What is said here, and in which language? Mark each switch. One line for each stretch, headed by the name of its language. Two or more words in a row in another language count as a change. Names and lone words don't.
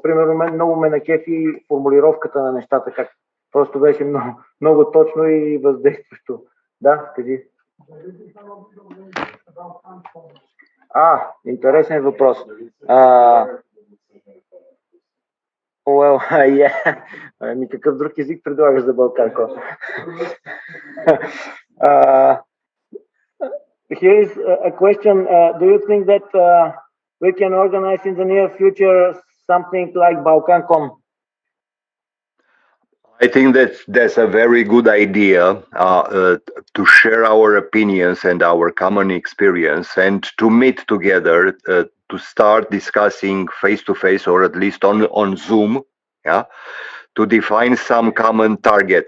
Bulgarian: Примерно мен много ме накефи формулировката на нещата, как просто беше много точно и въздействащо. Да, кажи. Интересен въпрос. Какъв друг език предлагаш за Балканко?
English: Here is a question. Do you think that we can organize in the near future something like Balkancon? I think that that's a very good idea to share our opinions and our common experience and to meet together to start discussing face to face or at least on Zoom, to define some common targets.